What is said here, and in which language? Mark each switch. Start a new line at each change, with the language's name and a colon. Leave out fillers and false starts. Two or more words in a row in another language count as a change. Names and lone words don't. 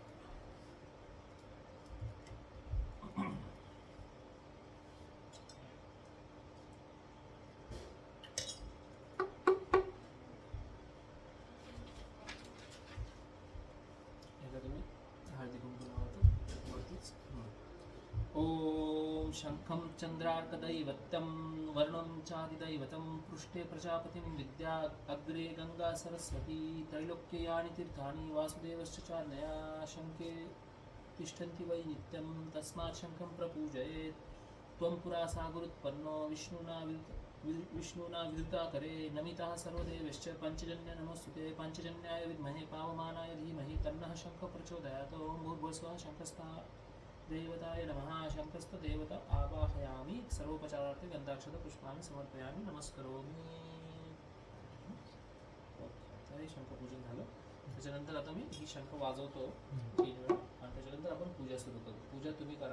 Marathi: एकदा तुम्ही हळदी कुंकू लावतो वरतीच.
Sanskrit: ॐ शङ्खं चन्द्रार्कदैवत्यं वर्णं चादिदैवतं पृष्ठे प्रजापतिं विद्या अग्रे गङ्गा सरस्वती त्रैलोक्ययानि तीर्थानि वासुदेवश्च चान्यया शङ्खे तिष्ठन्ति वै नित्यं तस्मात् शङ्खं प्रपूजयेत्. त्वं पुरा सागरोत्पन्नो विष्णुना विद्युताकरे नमितः सर्वदेवश्च पञ्चजन्य नमोस्तुते पञ्चजन्याय विद्महे पावमानाय धीमहि तन्नः शङ्खः प्रचोदयात्. ॐ भूर्भुवस्सुवः शङ्खस्थः देवताय नमः. शङ्खस्थ देवता आवाहयामि. सर्वोपचारार्थे गन्धाक्षत पुष्पाणि समर्पयामि. नमस्करोमि.
Marathi: तर हे शंखपूजन झालं. त्याच्यानंतर आता मी ही शंख वाजवतो 3 वेळा आणि त्याच्यानंतर आपण पूजा सुरू करू. पूजा तुम्ही करा.